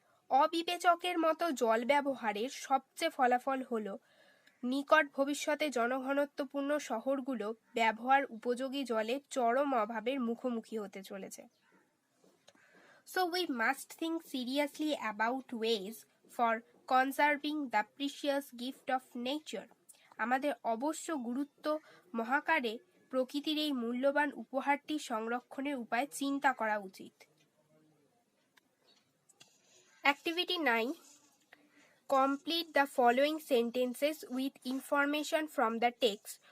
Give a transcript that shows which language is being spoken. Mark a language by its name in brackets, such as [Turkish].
[Bangla] অবিবেচকের মতো জল ব্যবহারের সবচেয়ে ফলাফল হলো নিকট ভবিষ্যতে জনঘনত্বপূর্ণ শহরগুলো ব্যবহার উপযোগী জলের চরম অভাবের মুখোমুখি হতে চলেছে। [English] So we must think seriously about ways for conserving the precious gift of nature. [Bangla] আমাদের অবশ্য গুরুত্ব মহাকারে প্রকৃতির এই মূল্যবান উপহারটি সংরক্ষণের উপায় চিন্তা করা উচিত। [English] Activity 9. Complete the following sentences with information from the text.